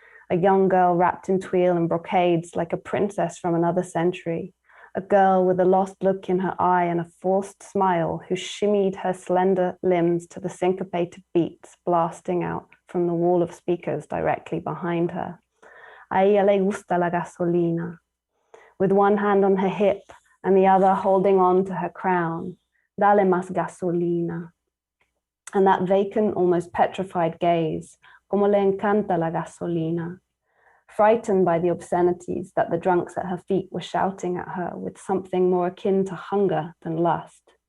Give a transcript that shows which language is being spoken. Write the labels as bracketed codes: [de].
[en] A young girl wrapped in twill and brocades like a princess from another century. A girl with a lost look in her eye and a forced smile who shimmied her slender limbs to the syncopated beats blasting out from the wall of speakers directly behind her. [es] A ella le gusta la gasolina. [en] With one hand on her hip and the other holding on to her crown. [es] Dale más gasolina. [en] And that vacant, almost petrified gaze, [es] como le encanta la gasolina. [en] Frightened by the obscenities that the drunks at her feet were shouting at her with something more akin to hunger than lust.